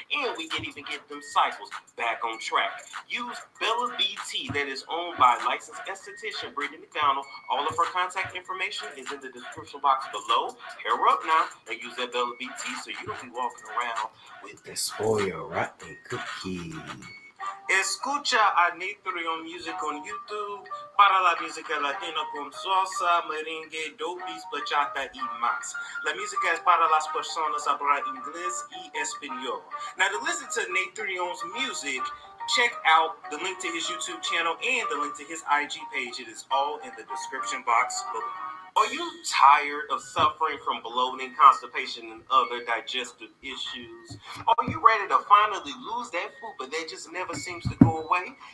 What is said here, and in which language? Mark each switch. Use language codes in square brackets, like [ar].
[en] And we can even get them cycles back on track. Use Bella BT, that is owned by licensed esthetician Brittany McDonald. All of her contact information is in the description box below. Hair up now and use that Bella BT so you don't be walking around with the spoiled rotten cookie. [es] Escucha a Nitrion Music [en] on YouTube [es] para la música latina con salsa, merengue, dopies, bachata y más. La música es para las personas hablar inglés y español. [en] Now, to listen to Nitrion's music, check out the link to his YouTube channel and the link to his IG page. It is all in the description box below. Are you tired of suffering from bloating, constipation, and other digestive issues? Are you ready to finally lose that F.U.P.A, but that just never seems to go away?